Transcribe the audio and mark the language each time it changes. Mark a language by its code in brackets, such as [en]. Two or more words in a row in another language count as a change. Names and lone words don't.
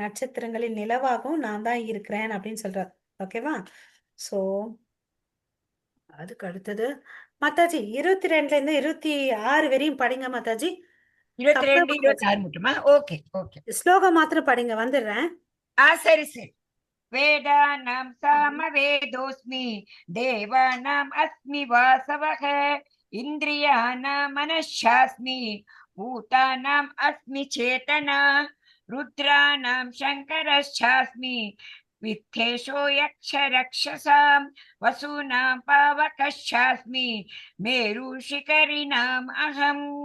[ta] நட்சத்திரங்களில் நிலவாகவும் நான் தான் இருக்கிறேன் அப்படின்னு சொல்றாரு. ஓகேவா? சோ அதுக்கு அடுத்தது மாதாஜி 22ல இருந்து 26 வரையும் படிங்க மாதாஜி. 22, தப்பா 26 மட்டுமா? ஓகே, ஓகே. ஸ்லோகம் மாத்திரம் படிங்க, வந்துடுறேன். சரி, சரி. [sa] वेदानां सामवेदोऽस्मि देवानाम् अस्मि वासवः इन्द्रियाणां मनश्शास्मि भूतानाम् अस्मि चेतना रुद्राणां शङ्करश्चास्मि वित्तेषो यक्षरक्षसां वसूनां पावकश्चास्मि मेरुशिखरिणाम् अहम्